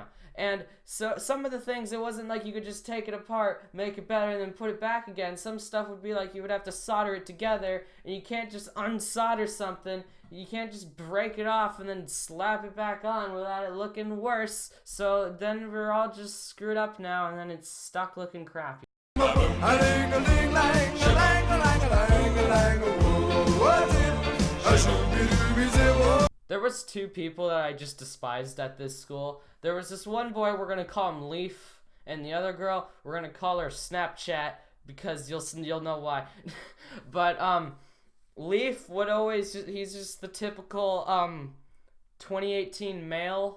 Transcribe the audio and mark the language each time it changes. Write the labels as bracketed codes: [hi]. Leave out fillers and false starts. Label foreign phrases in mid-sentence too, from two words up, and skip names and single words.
[en] And so some of the things, it wasn't like you could just take it apart, make it better, and then put it back again. Some stuff would be like you would have to solder it together, and you can't just unsolder something. You can't just break it off and then slap it back on without it looking worse. So then we're all just screwed up now, and then it's stuck looking crappy. A-ling-a-ling-lang, a-lang-a-lang-a-lang-a-lang, whoa. There was two people that I just despised at this school. There was this one boy, we're gonna call him Leaf, and the other girl, we're gonna call her Snapchat, because you'll know why. But Leaf would always, he's just the typical 2018 male.